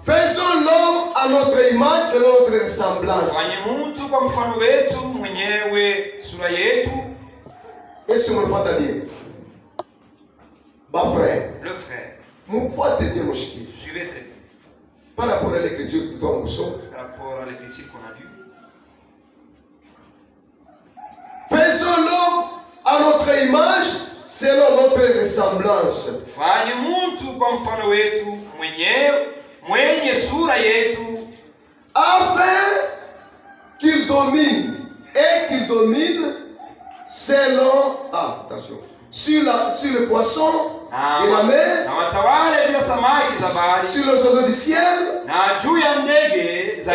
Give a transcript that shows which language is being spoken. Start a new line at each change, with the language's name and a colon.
French: faisons l'homme à notre image selon notre ressemblance.
Swahili: fanye mtu kwa mfano wetu mwenyewe, sura yetu.
French: Est-ce que vous m'entendez bien? Ma frère, Le frère, mon frère te dit mon chéri. suivez très bien. Par rapport à l'écriture que toi nous sommes. Par rapport à l'écriture qu'on a lue. Faisons l'homme à notre image selon notre ressemblance.
Swahili: Fanye mtu kwa mfano wetu mwenyewe, mwenye sura yetu,
French: Afin qu'il domine et qu'il domine selon, attention, sur le poisson de la mer,
Swahili: na watawale juu ya samaki za bahari,
French: sur les oiseaux du ciel,
Swahili: na juu ya ndege za